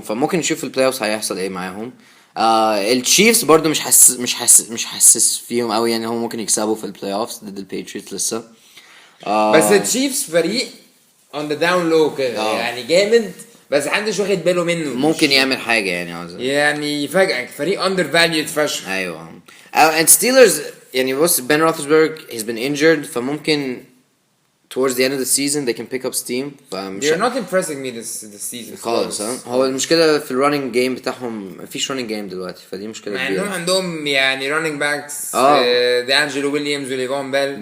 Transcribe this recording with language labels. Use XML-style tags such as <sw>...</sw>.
<ar>فممكن نشوف في البلاي اوفز هيحصل ايه معاهم. التشيفز برضو مش حاسس فيهم قوي يعني. هم ممكن يكسبوا في البلاي اوفز ضد الباتريوتس لسه. بس التشيفز فريق</ar> <en>on the down low</en> <ar>كده يعني جامد بس محدش واخد باله منه. ممكن يعمل حاجه يعني عاوز يعني يفاجئك. فريق under valued فشخ. ايوه.</ar> <en>and Steelers</en> <ar>يعني بص</ar> <en>Ben Roethlisberger he's been injured</en> <ar>فممكن</ar> <en>towards the end of the season they can pick up steam. They're not impressing me this season</en> <ar>خالص. هو المشكله في الرننج جيم بتاعهم مفيش رننج جيم دلوقتي فدي مشكله كبيره. كبيره. مع انهم عندهم يعني رننج باكس دانجلو ويليامز وليفون بيل.</ar>